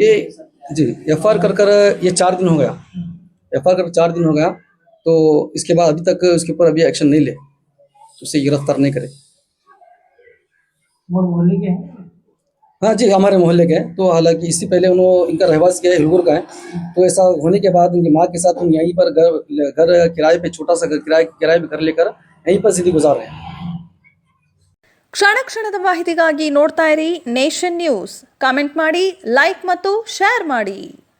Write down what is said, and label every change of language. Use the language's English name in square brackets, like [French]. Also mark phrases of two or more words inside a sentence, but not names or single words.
[Hindi] ये जी एफआईआर कर ये 4 दिन हो गया, एफआईआर कर 4 दिन हो गया, तो इसके बाद अभी तक उसके ऊपर अभी एक्शन नहीं ले, उसे गिरफ्तार नहीं करे। मोहल्ले के हैं? हाँ जी, हमारे मोहल्ले के हैं। तो हालांकि इससे पहले इनका रहवासी क्या है, हिलगुर का है, तो ऐसा होने के बाद उनकी माँ के साथ उन यहीं पर घर किराए पे, छोटा सा घर किराए पे घर लेकर यहीं पर जिंदगी गुजार रहे हैं। [Kannada] ಕ್ಷಣ ಕ್ಷಣದ ಮಾಹಿತಿಗಾಗಿ ನೋಡ್ತಾ ಇರಿ ನೇಷನ್ ನ್ಯೂಸ್. ಕಾಮೆಂಟ್ ಮಾಡಿ, ಲೈಕ್ ಮತ್ತು ಶೇರ್ ಮಾಡಿ.